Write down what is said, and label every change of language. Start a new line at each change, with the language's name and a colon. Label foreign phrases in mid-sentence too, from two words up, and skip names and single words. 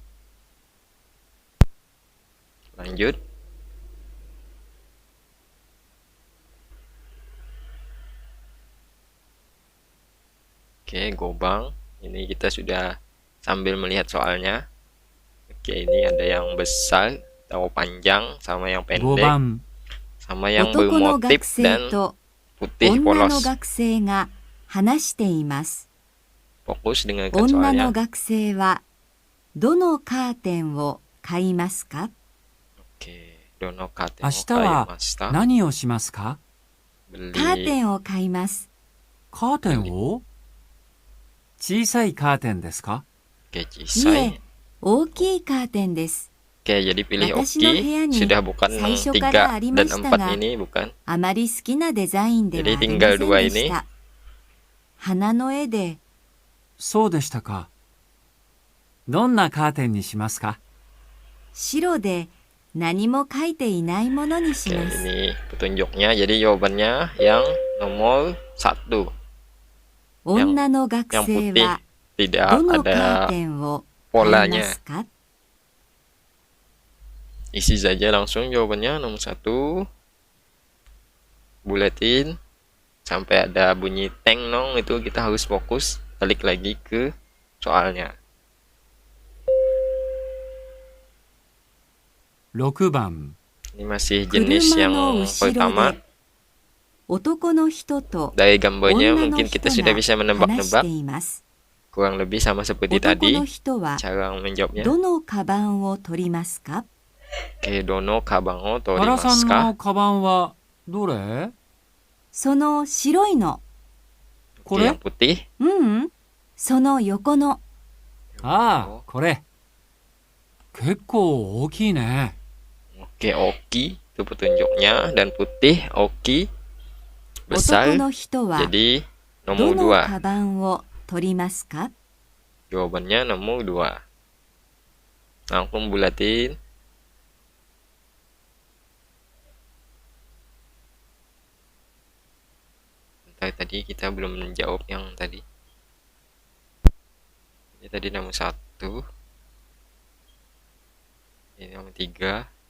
Indonesian: Lanjut. Oke, gobang. Ini kita sudah sambil melihat soalnya. Oke, ini ada yang besar atau panjang sama yang 5 pendek
Japanese: 番、
Indonesian: sama yang
Japanese: 男の
Indonesian: bermotif
Japanese: 学生
Indonesian: dan
Japanese: と
Indonesian: putih
Japanese: 女の
Indonesian: polos.
Japanese: 学生が話しています。
Indonesian: Fokus dengarkan
Japanese: 女
Indonesian: soalnya.
Japanese: の学生はどのカーテンを買いますか？ Oke, どの カーテ明日は 何をしますか？
Indonesian: beli
Japanese: カーテンを買います。カーテンを？小さいカーテンですか？
Indonesian: oke
Japanese: い cisai. え、大きいカーテンです。
Indonesian: Oke, jadi pilih
Japanese: 私の部 oki 屋に
Indonesian: sudah bukan
Japanese: 最初からあ 3 りま
Indonesian: dan
Japanese: した 4 が、
Indonesian: ini bukan.
Japanese: あまり好きなデザインではあ
Indonesian: Jadi
Japanese: りま
Indonesian: tinggal
Japanese: せん
Indonesian: dua
Japanese: でし
Indonesian: ini.
Japanese: た。花の絵でそうでしたか。どんなカーテンにしますか？白で何も書いていないものにし
Indonesian: Oke,
Japanese: ます。
Indonesian: ini petunjuknya. Jadi jawabannya yang nomor 1.
Japanese: 女の学
Indonesian: Yang
Japanese: 生
Indonesian: putih
Japanese: は
Indonesian: tidak
Japanese: どのカー
Indonesian: ada
Japanese: テンを買いま
Indonesian: polanya.
Japanese: すか？
Indonesian: Isi saja langsung jawabannya nomor 1. Bulatin sampai ada bunyi teng nong itu kita harus fokus balik lagi ke soalnya.
Japanese: 6番。
Indonesian: Ini masih jenis yang
Japanese: 車の後ろ
Indonesian: pertama.
Japanese: で男の人と
Indonesian: Dari gambarnya
Japanese: 女の
Indonesian: mungkin kita
Japanese: 人
Indonesian: sudah
Japanese: が
Indonesian: bisa
Japanese: 話し
Indonesian: menebak-nebak.
Japanese: ています。
Indonesian: Kurang lebih sama seperti
Japanese: 男
Indonesian: tadi
Japanese: の人は
Indonesian: cara menjawabnya.
Japanese: どのカバンを取りますか？どの カバン を原さん torimasu の ka? カバンはどれ？その白いの。こ
Indonesian: Oke,
Japanese: れ？
Indonesian: yang putih.
Japanese: その横の。ああ、これ。結構大きいね。
Indonesian: Oke, oki itu petunjuknya dan putih oki
Japanese: 男
Indonesian: besar.
Japanese: の人は
Indonesian: Jadi
Japanese: ど
Indonesian: nomor
Japanese: の
Indonesian: 2.
Japanese: カバンを取りますか？
Indonesian: Jawabannya nomor 2. Langsung bulatin. Bentar, tadi kita belum menjawab yang tadi. Ini tadi nomor 1. Ini nomor 3.